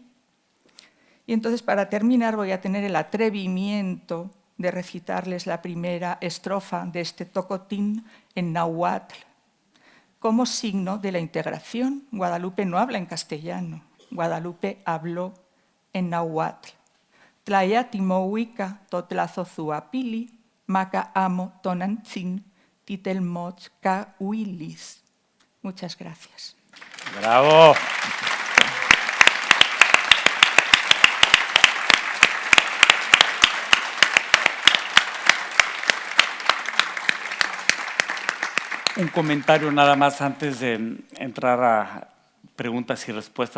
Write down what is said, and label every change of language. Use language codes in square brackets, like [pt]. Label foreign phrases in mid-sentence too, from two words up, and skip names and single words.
[es] Y entonces, para terminar, voy a tener el atrevimiento de recitarles la primera estrofa de este tocotín en náhuatl, como signo de la integración. Guadalupe no habla en castellano, Guadalupe habló en náhuatl. [nah] Tlaya timouika totlazo zuapili, maca amo tonantzin, titelmoch ka huilis. [es] Muchas gracias. ¡Bravo! Un comentario nada más antes de entrar a preguntas y respuestas.